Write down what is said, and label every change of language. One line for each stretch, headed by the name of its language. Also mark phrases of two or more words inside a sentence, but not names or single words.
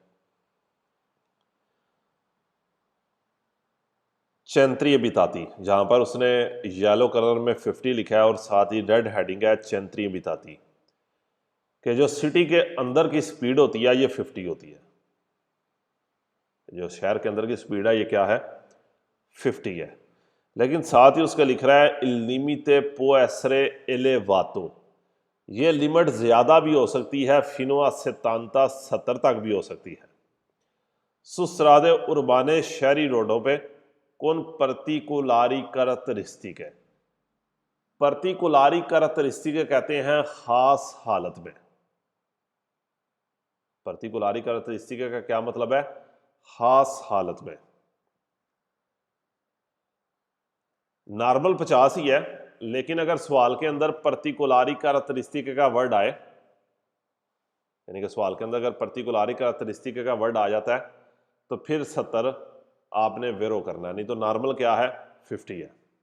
Italian: centri abitati,
Hindi: जहाँ पर उसने
English: yellow colour
Hindi: में 50 लिखा है और साथ ही
English: red heading
Hindi: है
Italian: centri abitati,
Hindi: कि जो सिटी के अंदर की स्पीड होती है ये 50 होती है, जो शहर के अंदर की स्पीड है ये क्या है 50 है। लेकिन साथ ही उसका लिख रहा है
Italian: il limite può essere elevato,
Hindi: ये लिमिट ज्यादा भी हो सकती है,
Italian: fino a 70
Hindi: तक भी हो सकती है।
Italian: su strade urbane,
Hindi: शहरी रोडों पे,
Italian: con particolari caratteristiche, particolari caratteristiche
Hindi: कहते हैं खास हालत में।
Italian: particolari caratteristiche
Hindi: का क्या मतलब है, खास हालत में। नॉर्मल 50 ही है, लेकिन अगर सवाल के अंदर
Italian: particolari caratteristiche
Hindi: का वर्ड आए, यानी कि सवाल के अंदर अगर
Italian: particolari caratteristiche
Hindi: का वर्ड आ जाता है तो फिर 70 आपने वेरो करना है, नहीं तो नॉर्मल क्या है 50 है।